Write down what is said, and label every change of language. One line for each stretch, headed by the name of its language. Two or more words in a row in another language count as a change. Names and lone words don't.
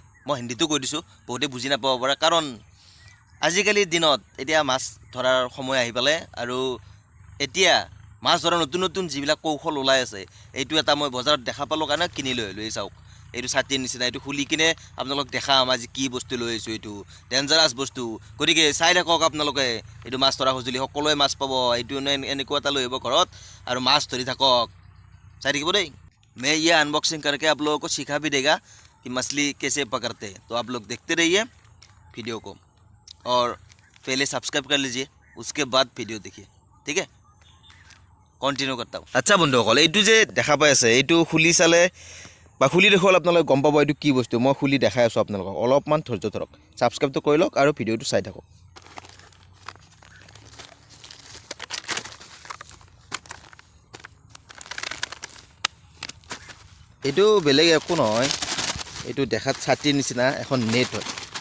Assamese: মই হিন্দীটো কৈ দিছোঁ, বহুতে বুজি নাপাব পাৰে, কাৰণ আজিকালিৰ দিনত এতিয়া মাছ ধৰাৰ সময় আহি পালে, আৰু এতিয়া মাছ ধৰাৰ নতুন নতুন যিবিলাক কৌশল ওলাই আছে, এইটো এটা মই বজাৰত দেখা পালোঁ কাৰণে কিনি লৈ আহিলোঁ। এই চাওক, এইটো ছাতিৰ নিচিনা, এইটো খুলি কিনে আপোনালোক দেখাম আজি কি বস্তু লৈ আহিছোঁ। এইটো ডেঞ্জাৰাছ বস্তু, গতিকে চাই থাকক আপোনালোকে। এইটো মাছ ধৰা সঁজুলি, সকলোৱে মাছ পাব। এইটো এনেকুৱা এটা লৈ আহিব ঘৰত আৰু মাছ ধৰি থাকক, চাই থাকিব দেই।
Hindi: मैं ये अनबॉक्सिंग करके आप लोगों को सिखा भी देगा कि मछली कैसे पकड़ते हैं, तो आप लोग देखते रहिए वीडियो को, और पहले सब्सक्राइब कर लीजिए, उसके बाद वीडियो देखिए, ठीक है। कंटिन्यू करता।
Assamese: আচ্ছা বন্ধুসকল, এইটো যে দেখা পাই আছে, এইটো খুলি চালে বা খুলি দেখুৱালে আপোনালোকে গম পাব এইটো কি বস্তু। মই খুলি দেখাই আছোঁ আপোনালোকক, অলপমান ধৈৰ্য ধৰক, ছাবস্ক্ৰাইবটো কৰি লওক আৰু ভিডিঅ'টো চাই থাকক। এইটো বেলেগ একো নহয়, এইটো দেখাত ছাতিৰ নিচিনা এখন নেট হয়।